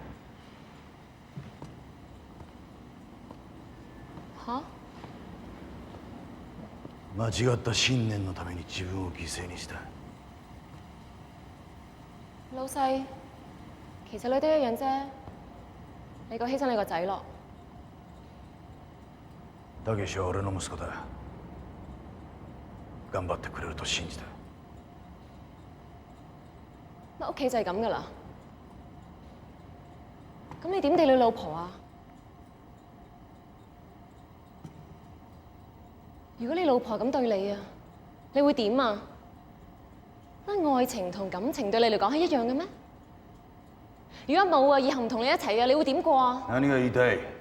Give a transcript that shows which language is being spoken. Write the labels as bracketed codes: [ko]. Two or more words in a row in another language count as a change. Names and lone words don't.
[ja] は？間違った信念のために自分を犠牲にした。 [yue] 老細，其實你都一樣啫，你個犧牲你個仔咯。 [ja] たけしは俺の息子だ。頑張ってくれると信じた。 [yue] 乜屋企就係咁噶啦？咁你點對你老婆啊？如果你老婆咁對你啊，你會點啊？乜愛情同感情對你嚟講係一樣嘅咩？如果冇啊，以後唔同你一齊啊，你會點過啊？ [ja] 何が言いたい？